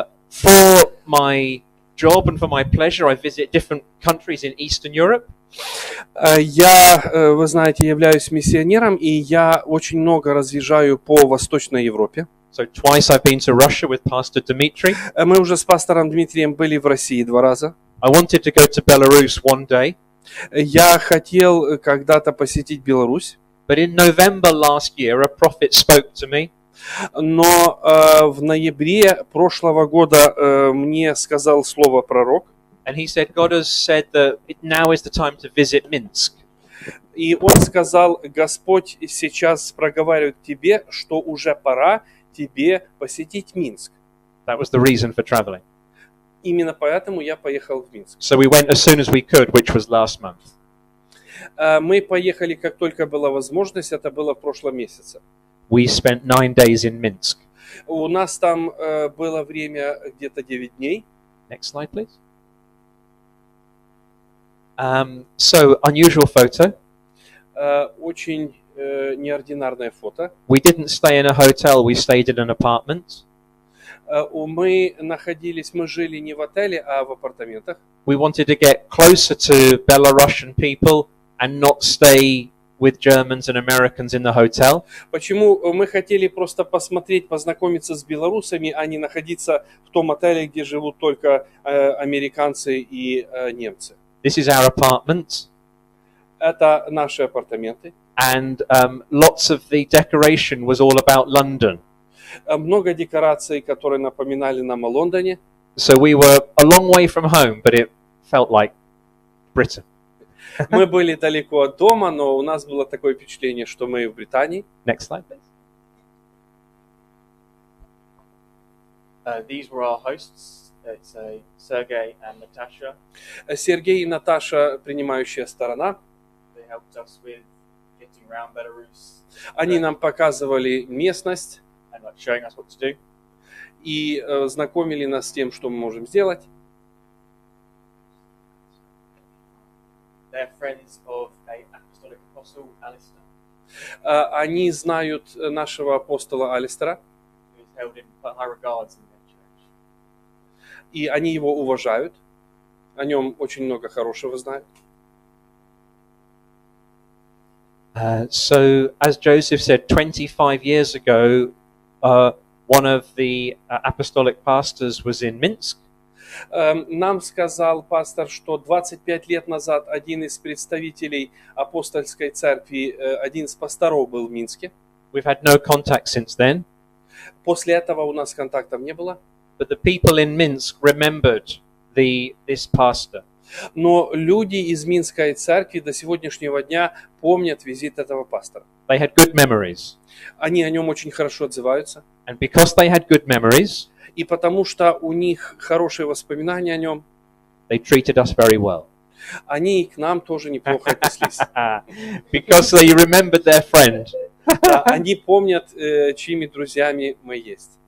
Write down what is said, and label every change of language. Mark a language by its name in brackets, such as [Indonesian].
[English] For my job and for my pleasure, I visit different countries in Eastern Europe. [Russian] Я, вы знаете, являюсь миссионером, и я очень много разъезжаю по Восточной Европе. [English] So twice I've been to Russia with Pastor Dmitry. [Russian] Мы уже с пастором Дмитрием были в России 2 раза. [English] I wanted to go to Belarus one day, [Russian] Я хотел когда-то посетить Беларусь, [English] but in November last year, a prophet spoke to me. [Russian] но в ноябре прошлого года мне сказал слово пророк, [English] And he said, God has said that now is the time to visit Minsk. [Russian] и он сказал, Господь сейчас проговаривает тебе, что уже пора тебе посетить Минск. [English] That was the reason for traveling. [Russian] Именно поэтому я поехал в Минск. [English] So we went as soon as we could, which was last month. [Russian] Мы поехали, как только была возможность, это было в прошлом месяце. [English] We spent 9 days in Minsk. [Russian] У нас там было время где-то 9 дней. [English] Next slide, please. So, unusual photo. [Russian] Очень неординарное фото. [English] We didn't stay in a hotel, we stayed in an apartment. [Russian] Мы жили не в отеле, а в апартаментах. [English] We wanted to get closer to Belarusian people and not stay with Germans and Americans in the hotel. [Russian] Почему мы хотели просто посмотреть, познакомиться с белорусами, а не находиться в том отеле, где живут только американцы и немцы. [English] This is our apartment, [Russian] Это наши апартаменты. [English] and lots of the decoration was all about London. [Russian] Много декораций, которые напоминали нам о Лондоне. [English] So we were a long way from home, but it felt like Britain. [Russian] Мы были далеко от дома, но у нас было такое впечатление, что мы в Британии. [English] Next slide, please. These were our hosts. It's Sergey and Natasha. [Russian] Сергей и Наташа, принимающая сторона, [English] They helped us with getting around Belarus [Russian] они нам показывали местность [English] and like showing us what to do. [Russian] и знакомили нас с тем, что мы можем сделать. [English] They're friends of a apostolic apostle, Alistair, [Russian] Они знают нашего апостола Алистера, [English] who is held in quite high regards in their church. [Russian] и они его уважают. О нем очень много хорошего знают. [English] So, as Joseph said, 25 years ago, one of the apostolic pastors was in Minsk. [Russian] Нам сказал пастор, что 25 лет назад один из представителей апостольской церкви, один из пасторов был в Минске. [English] We've had no contact since then, [Russian] После этого у нас контактов не было. [English] but the people in Minsk remembered this pastor. [Russian] Но люди из Минской церкви до сегодняшнего дня помнят визит этого пастора. [English] They had good memories. [Russian] Они о нем очень хорошо отзываются. [English] And because they had good memories, [Russian] И потому что у них хорошие воспоминания о нем, [English] they treated us very well. [Russian] они и к нам тоже неплохо отнеслись. [English] Because they remembered their friend. [Russian] Да, они помнят, чьими друзьями мы есть.